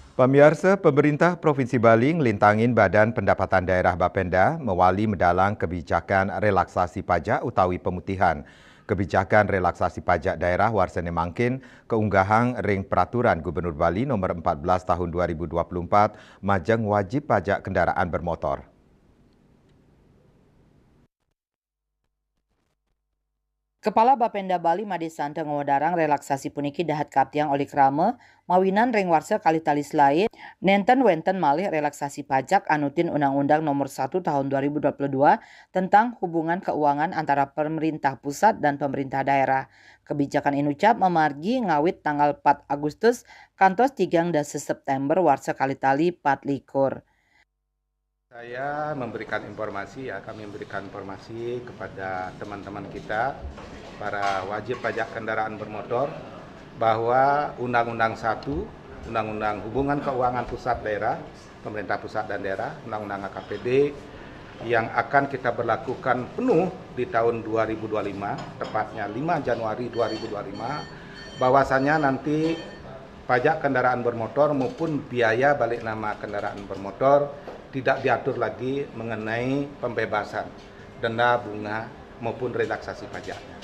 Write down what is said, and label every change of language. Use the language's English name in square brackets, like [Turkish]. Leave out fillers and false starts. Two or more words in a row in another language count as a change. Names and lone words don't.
[Balinese] Pemirsa, pemerintah Provinsi Bali ngelintangin Badan Pendapatan Daerah Bapenda mewali mendalang [Indonesian] kebijakan relaksasi pajak [Balinese] utawi pemutihan. [Indonesian] Kebijakan relaksasi pajak daerah [Balinese] warsane mangkin keunggahan ring peraturan Gubernur Bali nomor 14 tahun 2024 majeng [Indonesian] wajib pajak kendaraan bermotor. [Balinese] Kepala Bapenda Bali Made Santa ngawadarang relaksasi puniki dahat kaptiang oleh krama mawinan ring warsa kali talis lain nenten wenten malih relaksasi pajak anutin [Indonesian] Undang-Undang nomor 1 tahun 2022 tentang hubungan keuangan antara pemerintah pusat dan pemerintah daerah. [Balinese] Kebijakan inucap memargi ngawit tanggal 4 Agustus kantos 3 September warsa kali tali 4 likur. [Indonesian] Saya memberikan informasi kami memberikan informasi kepada teman-teman kita, para wajib pajak kendaraan bermotor, bahwa Undang-Undang 1, Undang-Undang Hubungan Keuangan Pusat Daerah, Pemerintah Pusat dan Daerah, Undang-Undang AKPD, yang akan kita berlakukan penuh di tahun 2025, tepatnya 5 Januari 2025, bahwasannya nanti pajak kendaraan bermotor maupun biaya balik nama kendaraan bermotor tidak diatur lagi mengenai pembebasan denda, bunga maupun relaksasi pajaknya.